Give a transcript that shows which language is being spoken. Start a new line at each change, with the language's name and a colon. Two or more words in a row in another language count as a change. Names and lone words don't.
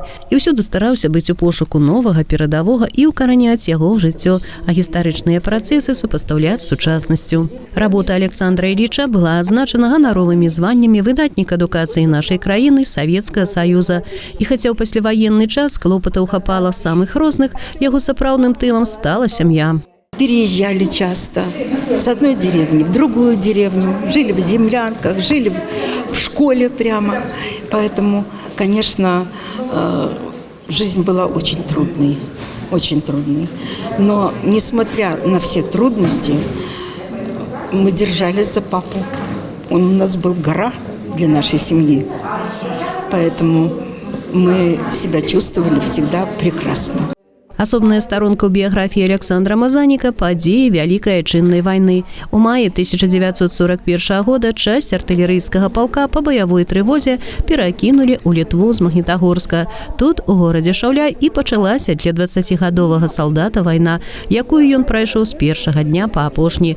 Belarusian: І ўсюды стараўся быць у пошуку новага, перадавога і ўкараняць яго ў жыццё, а гістарычныя працэсы супастаўляць з сучаснасцю. Работа Александра Іліча была адзначана ганаровымі званнямі выдатнік адукацыі нашай краіны, Савецкага Саюза. І хаця ў пасляваенны час клопатаў хапала самых розных, яго сапраўдным тылам стала сям'я.
Russian: Переезжали часто с одной деревни в другую деревню, жили в землянках, жили в школе прямо. Поэтому, конечно, жизнь была очень трудной, очень трудной. Но, несмотря на все трудности, мы держались за папу. Он у нас был гора для нашей семьи. Поэтому мы себя чувствовали всегда прекрасно.
Belarusian: Асобная старонка ў біяграфіі Александра Мазаніка – падзеі Вялікай Айчыннай вайны. У маі 1941 года часть артылерыйскага палка па баявой трывозе перакінулі ў Літву з Магнітагорска. Тут, у горадзе Шаўля, і пачалася для 20-гадовага салдата вайна, якую ён прайшоў з першага дня па апошні.